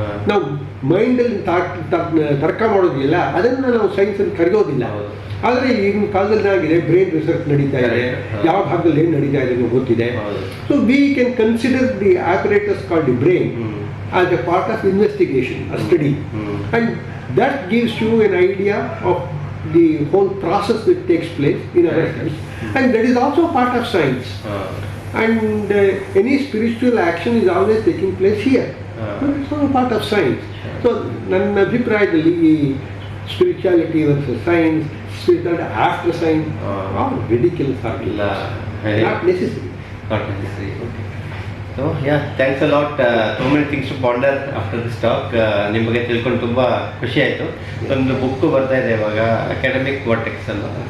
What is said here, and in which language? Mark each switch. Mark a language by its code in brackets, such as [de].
[kn] ನಾವು ಮೈಂಡಲ್ಲಿ ತರ್ಕ ಮಾಡೋದಿಲ್ಲ, ಅದನ್ನು ನಾವು ಸೈನ್ಸ್ ಅಂತ ಕರೆಯೋದಿಲ್ಲ. ಆದರೆ ಈಗಿನ ಕಾಲದಲ್ಲಿ ಏನಾಗಿದೆ, ಬ್ರೈನ್ ರಿಸರ್ಚ್ ನಡೀತಾ ಇದೆ, ಯಾವ ಭಾಗದಲ್ಲಿ ಏನು ನಡೀತಾ ಇದೆ ಅನ್ನೋ ಗೊತ್ತಿದೆ. [en] So we can consider the operators called the brain as a part of investigation, a study, and that gives you an idea of the whole process that takes place in our lives, and that is also part of science. And any spiritual action is always taking place here, but it's also part of science. So [kn] ನನ್ನ ಅಭಿಪ್ರಾಯದಲ್ಲಿ ಈ [en] Spirituality versus science, spirituality after science, ridiculous ಆಗಿಲ್ಲ, not necessary. So yeah, thanks a lot. So many things to ponder after this talk. [kn] ನಿಮ್ಮ ಬಗ್ಗೆ ತಿಳ್ಕೊಂಡು ತುಂಬ ಖುಷಿ ಆಯಿತು. ಒಂದು ಬುಕ್ಕು ಬರ್ತಾ ಇದೆ ಇವಾಗ, ಅಕಾಡೆಮಿಕ್ ವಾರ್ಟೆಕ್ಸ್ ಅಂತ.